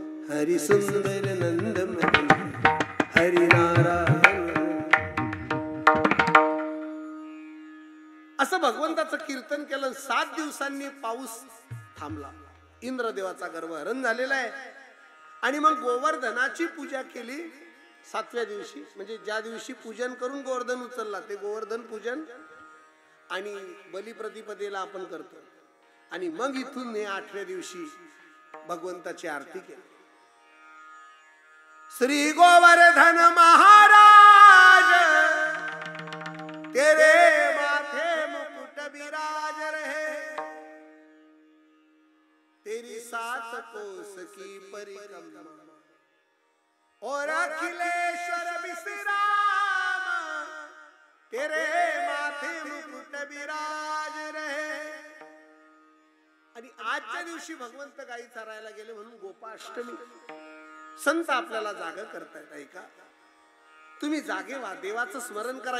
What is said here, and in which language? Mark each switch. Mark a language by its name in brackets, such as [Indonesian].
[Marathi] हरी सुंदर नंद मुकुंद हरी नारायण. असं भगवंताचं कीर्तन केलं. 7 दिवसांनी पाऊस थांबला. इंद्रदेवाचा गर्वहरण झालेला आहे. आणि मग गोवर्धनाची पूजा केली 7व्या दिवशी. म्हणजे ज्या दिवशी पूजन करून गोवर्धन उचलला ते गोवर्धन पूजन आणि बलिप्रतिपदेला आपण करतो. आणि मग इथून हे 8व्या दिवशी भगवंताची आरती केली. [Hindi] श्री गोवर्धन महाराज तेरे माथे मुकुट विराज रहे. तेरी 7 कोस की परिक्रमा और अखिलेश्वर विश्राम. तेरे माथे मुकुट विराज रहे. [Marathi] आणि आजच्या दिवशी भगवंत गाई चरायला गेले म्हणून गोपाष्टमी. संत आपल्याला जाग करतायत. ऐका, तुम्ही जागे व्हा, देवाचं स्मरण करा.